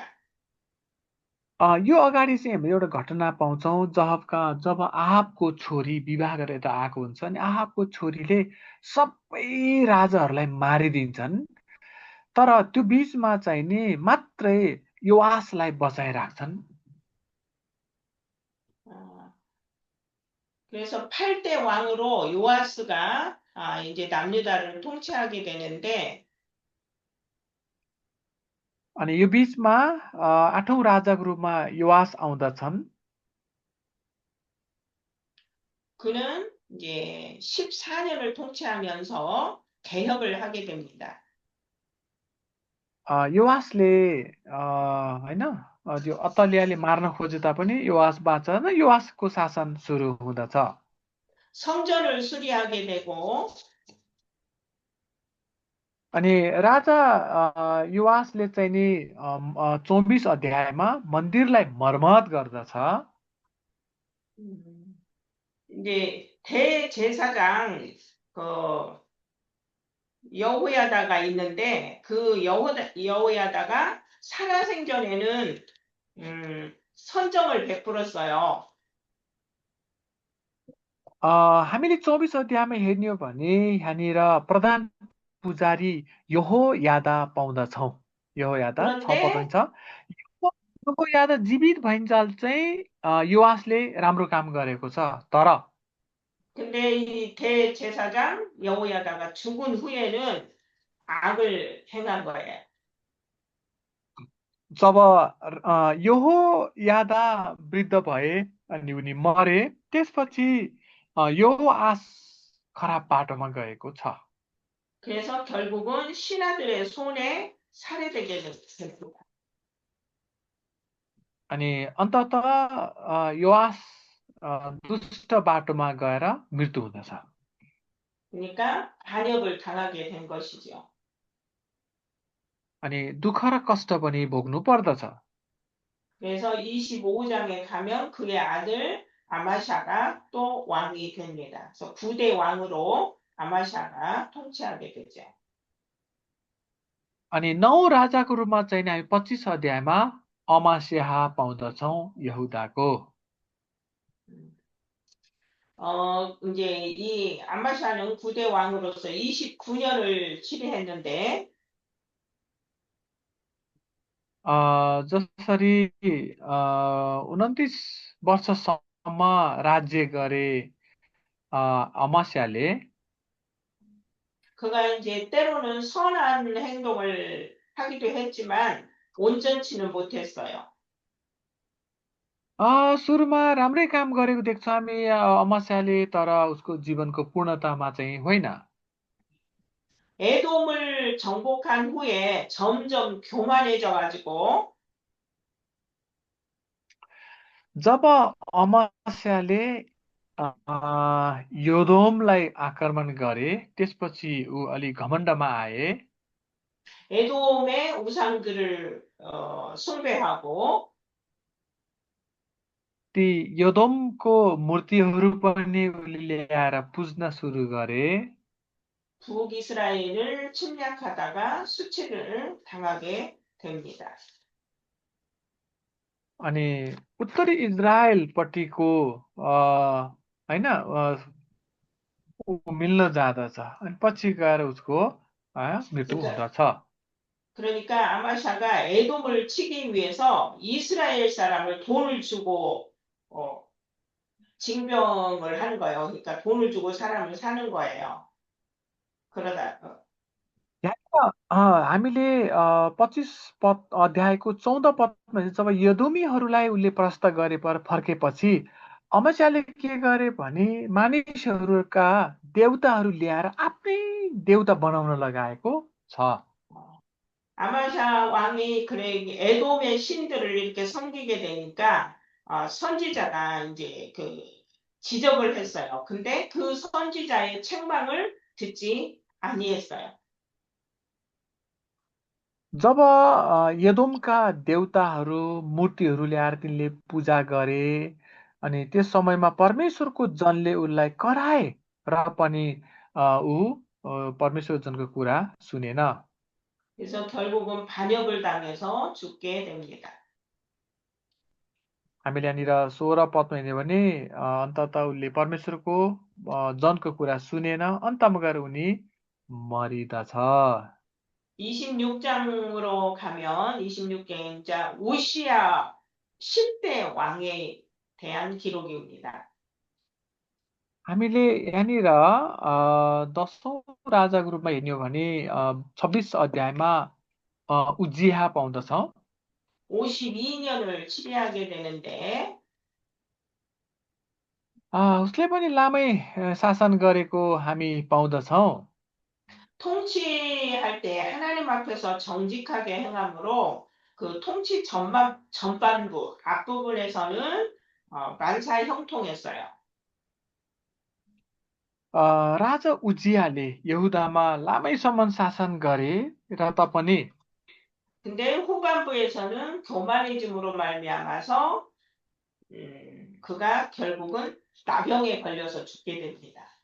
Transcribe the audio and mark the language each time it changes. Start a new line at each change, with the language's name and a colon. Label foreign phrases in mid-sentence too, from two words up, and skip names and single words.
Nepali: यो अगाडि चाहिँ हामीले एउटा घटना पाउँछौँ जब आहाबको छोरी विवाह गरेर आएको हुन्छ अनि आहाबको छोरीले सबै राजाहरूलाई मारिदिन्छन्, तर त्यो बीचमा चाहिँ नि मात्रै योआसलाई बचाइराख्छन्।
Korean: 그래서 8대 왕으로 요아스가 이제 남유다를 통치하게 되는데
Nepali: अनि यो बीचमा 8औं राजाको रूपमा योआस आउँदछन्।
Korean: 그는 이제 14년을 통치하면서 개혁을 하게 됩니다.
Nepali: योआसले हैन त्यो अतल्याले मार्न खोजे तापनि योआस बाँच्छ। योआसको शासन सुरु हुँदछ।
Korean: 성전을 수리하게 되고
Nepali: अनि राजा योआसले चाहिँ नि 24 अध्यायमा मन्दिरलाई मर्मत गर्दछ।
Korean: 이제 대제사장 여호야다가 있는데 그 여호야다가 살아생전에는 선정을 베풀었어요.
Nepali: हामीले 24 अध्यायमा हेर्ने हो भने यहाँनिर प्रधान पुजारी यहोयादा पाउँदछौँ। यहोयादा 6 पद हुन्छ। यहोयादा जीवित भइन्जाल चाहिँ योआसले राम्रो काम गरेको छ। तर
Korean: 근데 이 대제사장 여호야다가 죽은 후에는 악을 행한 거예요.
Nepali: जब यहोयादा वृद्ध भए अनि उनी मरे, त्यसपछि योआस खराब बाटोमा गएको छ।
Korean: 그래서 결국은 신하들의 손에 살해되게 됩니다.
Nepali: अनि अन्ततः योआस दुष्ट बाटोमा गएर मृत्यु हुँदछ।
Korean: 그러니까 반역을 당하게 된 것이죠.
Nepali: अनि दुःख र कष्ट पनि भोग्नु पर्दछ।
Korean: 그래서 25장에 가면 그의 아들 아마샤가 또 왕이 됩니다. 그래서 9대 왕으로 아마샤가 통치하게 되죠.
Nepali: अनि 9 राजाको रूपमा चाहिँ हामी 25 अध्यायमा अमास्याह पाउँदछौँ यहुदाको।
Korean: 이제 이 아마샤는 9대 왕으로서 29년을 치리했는데
Nepali: जसरी 29 वर्षसम्म राज्य गरे अमास्याले
Korean: 그가 이제 때로는 선한 행동을 하기도 했지만 온전치는 못했어요.
Nepali: सुरुमा राम्रै काम गरेको देख्छ हामी अमास्याले, तर उसको जीवनको पूर्णतामा चाहिँ होइन।
Korean: 에돔을 정복한 후에 점점 교만해져 가지고
Nepali: जब अमास्याले योदोमलाई आक्रमण गरे, त्यसपछि ऊ अलि घमण्डमा आए।
Korean: 에돔의 우상들을 숭배하고
Nepali: ती योदोमको मूर्तिहरू पनि उसले ल्याएर पुज्न सुरु गरे।
Korean: 북이스라엘을 침략하다가 수치를 당하게 됩니다.
Nepali: अनि उत्तरी इजरायलपट्टिको होइन ऊ मिल्न जाँदछ, अनि पछि गएर उसको मृत्यु हुँदछ।
Korean: 그러니까 아마샤가 에돔을 치기 위해서 이스라엘 사람을 돈을 주고 징병을 하는 거예요. 그러니까 돈을 주고 사람을 사는 거예요. 그러다
Nepali: हामीले 25 पद अध्यायको 14 पदमा जब यदोमीहरूलाई उसले प्रस्त गरे पर फर्केपछि अमस्याले के गरे भने मानिसहरूका देवताहरू ल्याएर आफ्नै देवता बनाउन लगाएको छ।
Korean: 아마샤 왕이 그래 에돔의 신들을 이렇게 섬기게 되니까 선지자가 이제 그 지적을 했어요. 근데 그 선지자의 책망을 듣지 아니했어요.
Nepali: जब यदोमका देवताहरू मूर्तिहरू ल्याएर तिनले पूजा गरे, अनि त्यस समयमा परमेश्वरको जनले उसलाई कराए र पनि ऊ परमेश्वर जनको कुरा सुनेन।
Korean: 그래서 결국은 반역을 당해서 죽게 됩니다.
Nepali: हामीले यहाँनिर 16 पदमा हेर्ने भने अन्ततः उसले परमेश्वरको जनको कुरा सुनेन, अन्तमा गएर उनी मरिदछ।
Korean: 26장으로 가면 26장자 오시야 10대 왕에 대한 기록입니다.
Nepali: हामीले यहाँनिर 10औं राजाको रूपमा हेर्ने हो भने 26 अध्यायमा उज्जिया पाउँदछौँ।
Korean: 52년을 치리하게 되는데
Nepali: उसले पनि लामै शासन गरेको हामी पाउँदछौँ।
Korean: 통치할 때 하나님 앞에서 정직하게 행함으로 그 통치 전반부 앞부분에서는 만사 형통했어요.
Nepali: राजा उज्जियाले यहुदामा लामैसम्म शासन गरे र तापनि
Korean: 근데 후반부에서는 교만해짐으로 말미암아서 그가 결국은 나병에 걸려서 죽게 됩니다.